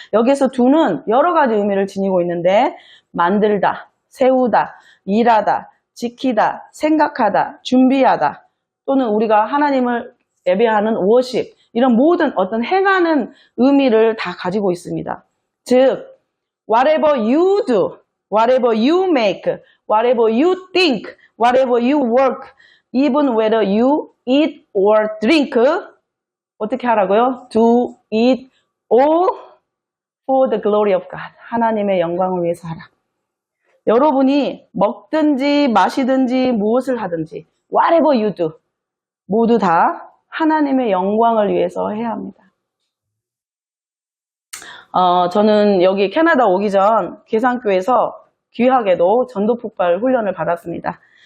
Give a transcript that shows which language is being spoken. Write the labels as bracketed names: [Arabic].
[Korean] 여기서 do는 여러 가지 의미를 지니고 있는데 만들다, 세우다, 일하다, 지키다, 생각하다, 준비하다 또는 우리가 하나님을 예배하는 워십 이런 모든 어떤 행하는 의미를 다 가지고 있습니다. [English] 즉 whatever you do, whatever you make, whatever you think, whatever you work, even whether you eat or drink, [Korean] 어떻게 하라고요? [English] Do it all for the glory of God. [Korean] 하나님의 영광을 위해서 하라. 여러분이 먹든지 마시든지 무엇을 하든지 [English] whatever you do [Korean] 모두 다 하나님의 영광을 위해서 해야 합니다. 저는 여기 캐나다 오기 전 계산교에서 귀하게도 전도폭발 훈련을 받았습니다.